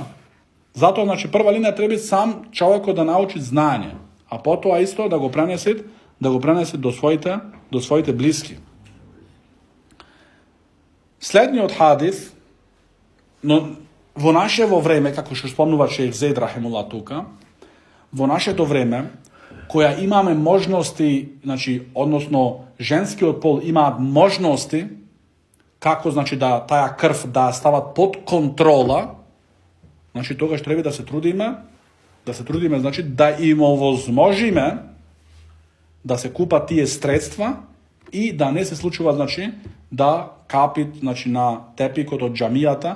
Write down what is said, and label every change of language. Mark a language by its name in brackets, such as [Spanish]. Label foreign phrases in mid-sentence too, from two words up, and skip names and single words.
[Macedonian] Zato, znači, prva linija treba sam čovjeku da nauči znanje, a potom isto da go prenesi do svojite bliski. Slednji od hadis, no, vo naševo vreme, kako što spomnuva šejh Zaid rahimullah tuka, во нашето време, која имаме можности, значи, односно, женскиот пол имаат можности, како, значи, да таа крв да стават под контрола, значи, тогаш треба да се трудиме, значи, да им овозможиме да се купат тие средства и да не се случува, значи, да капит, значи, на тепикот од џамијата.